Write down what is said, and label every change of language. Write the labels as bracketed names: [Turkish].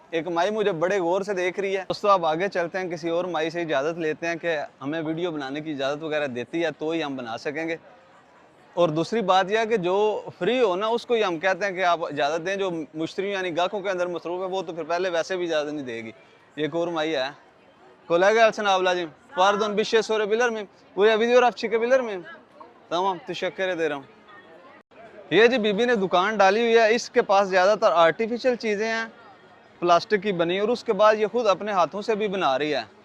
[Hindi] एक माई मुझे बड़े गौर से देख रही है। दोस्तों अब आगे चलते हैं, किसी और माई से इजाज़त लेते हैं कि हमें वीडियो बनाने की इजाज़त वगैरह देती है तो ही हम बना सकेंगे। और दूसरी बात यह है कि जो फ्री हो ना उसको ही हम कहते हैं कि आप इजाज़त दें। जो मुश्तरी यानी गाहकों के अंदर मसरूफ़ है वो तो फिर पहले वैसे भी इजाज़त नहीं देगी। एक और माई है [Turkish] kolay gelsin ablacığım. Pardon bir şey sorabilir miyim? Buraya videograf çıkabilir miyim? Tamam teşekkür ederim। [Hindi] ये जी बीबी ने दुकान डाली हुई है, इसके पास ज़्यादातर आर्टिफिशियल चीज़ें हैं प्लास्टिक की बनी, और उसके बाद ये खुद अपने हाथों से भी बना रही है।